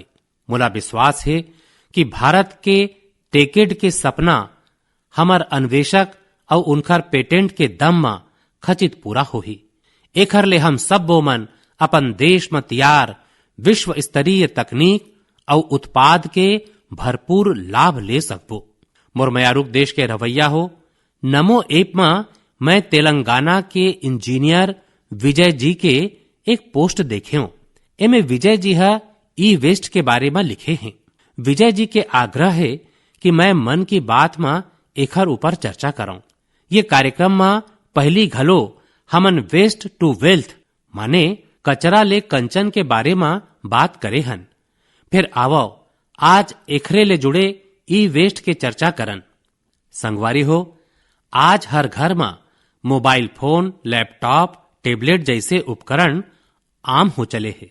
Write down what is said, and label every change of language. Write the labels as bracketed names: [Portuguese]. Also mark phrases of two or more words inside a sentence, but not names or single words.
[Chhattisgarhi] मोला विश्वास है कि भारत के टेकेड के सपना हमर अन्वेषक और उनकर पेटेंट के दम में खचित पूरा होही। एखर ले हम सब्बो मन अपन देश में तैयार विश्व स्तरीय तकनीक और उत्पाद के भरपूर लाभ ले सकबो। मोर मयारुक देश के रवैया हो, नमो ऐप में मैं तेलंगाना के इंजीनियर विजय जी के एक पोस्ट देखे हूं। एमे विजय जी ई वेस्ट के बारे में लिखे हैं। विजय जी के आग्रह है कि मैं मन की बात में एखर ऊपर चर्चा कराऊं। ये कार्यक्रम में पहली घलो हमन [English] waste to wealth [Chhattisgarhi] माने कचरा ले कंचन के बारे में बात करे हन। फिर आवो आज एखरे ले जुड़े ई वेस्ट के चर्चा करन। संगवारी हो, आज हर घर में [English] mobile phone, [Chhattisgarhi] लैपटॉप, टेबलेट जैसे उपकरण आम हो चले हैं।